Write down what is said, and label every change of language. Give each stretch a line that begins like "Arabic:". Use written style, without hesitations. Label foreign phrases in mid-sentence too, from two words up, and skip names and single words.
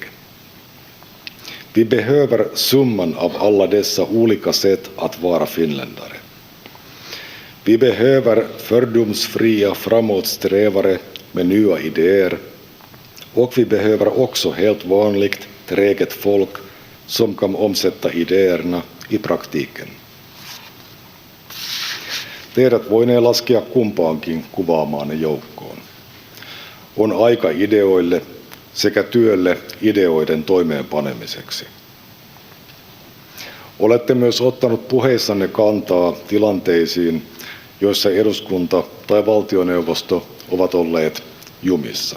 Swedish: Vi behöver summan av alla dessa olika sätt att vara finländare. Vi behöver fördomsfria framåtsträvare med nya idéer och vi behöver också helt vanligt träget folk som kan omsätta idéerna i praktiken.
Finnish: Teidät voinee laskea kumpaankin kuvaamaanne joukkoon. On aika ideoille sekä työlle ideoiden toimeenpanemiseksi. Olette myös ottanut puheissanne kantaa tilanteisiin, joissa eduskunta tai valtioneuvosto ovat olleet jumissa.